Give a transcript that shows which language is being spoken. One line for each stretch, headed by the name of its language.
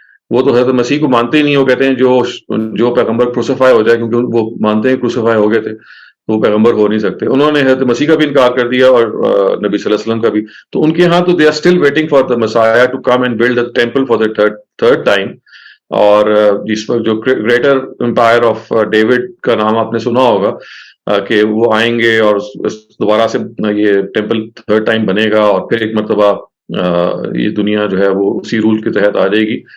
Urdu: وہ تو حضرت مسیح کو مانتے ہی نہیں. وہ کہتے ہیں جو پیغمبر کروسیفائی ہو جائے، کیونکہ وہ مانتے ہیں کروسیفائی ہو گئے تھے تو وہ پیغمبر ہو نہیں سکتے. انہوں نے حضرت مسیح کا بھی انکار کر دیا اور نبی صلی اللہ علیہ وسلم کا بھی. تو ان کے ہاں تو
English: They are still waiting for the Messiah to come and build the temple for the third time.
Urdu: اور جس وقت جو گریٹر امپائر آف ڈیوڈ کا نام آپ نے سنا ہوگا کہ وہ آئیں گے اور دوبارہ سے یہ ٹیمپل تھرڈ ٹائم بنے گا اور پھر ایک مرتبہ یہ دنیا جو ہے وہ اسی رول کے تحت آ جائے گی.